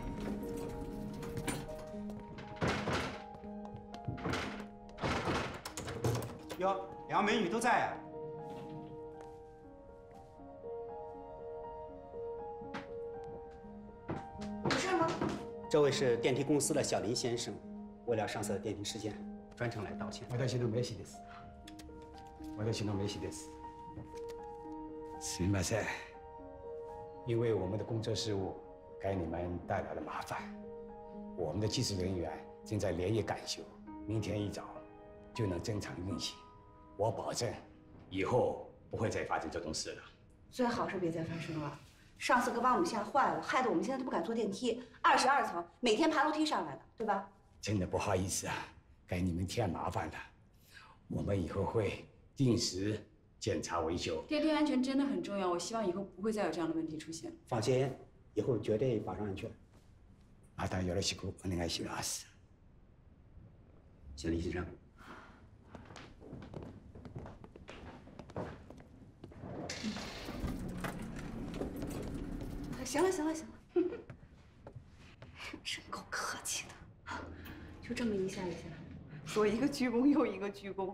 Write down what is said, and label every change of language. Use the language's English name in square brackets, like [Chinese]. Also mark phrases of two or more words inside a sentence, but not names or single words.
[Chinese] 哟，2个美女都在啊。有事吗？这位是电梯公司的小林先生，为了上次的电梯事件，专程来道歉。 [Japanese] 私の名刺です。私の名刺です。すみません， [Chinese] 因为我们的工作事务给你们带来了麻烦，我们的技术人员正在连夜赶修，明天一早就能正常运行。我保证，以后不会再发生这种事了。最好是别再发生了。上次可把我们吓坏了，害得我们现在都不敢坐电梯。22层，每天爬楼梯上来的，对吧？真的不好意思啊，给你们添麻烦了。我们以后会定时检查维修。电梯安全真的很重要，我希望以后不会再有这样的问题出现。放心，以后绝对保障安全。 [Japanese] またよろしくお願いします。 [Chinese] 谢李先生。行了，真够客气的，就这么一下，说一个鞠躬又一个鞠躬。